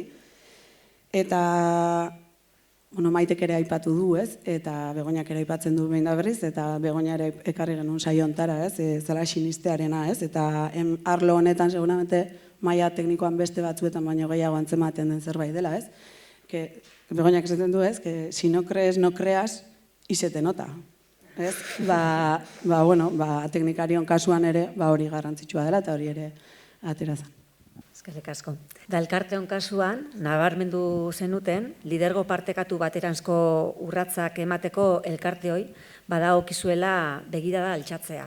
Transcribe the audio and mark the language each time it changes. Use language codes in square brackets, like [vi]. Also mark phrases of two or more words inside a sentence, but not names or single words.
[eu] Eta, Maitek ere aipatu du, ez? Eta Begoñak ere aipatzen du behin da berriz, eta Begoña ere ekarri genuen saio hontara, ez? Zela sinistearena, ez? Eta arlo honetan, seguramente, maila teknikoan beste batzuetan baino gehiago antzematen den zerbait dela, ez? Begoñak esaten du, ez? [es] Que si no crees, no creas, y se te nota. [eu] Ez? Teknikarion kasuan ere, hori garrantzitsua dela, eta hori ere atera zen. Eskerrik asko. Da elkarteon kasuan, nabarmendu zenuten, lidergo partekatu bateranzko urratsak emateko elkarteoi, badagokizuela begirada altxatzea.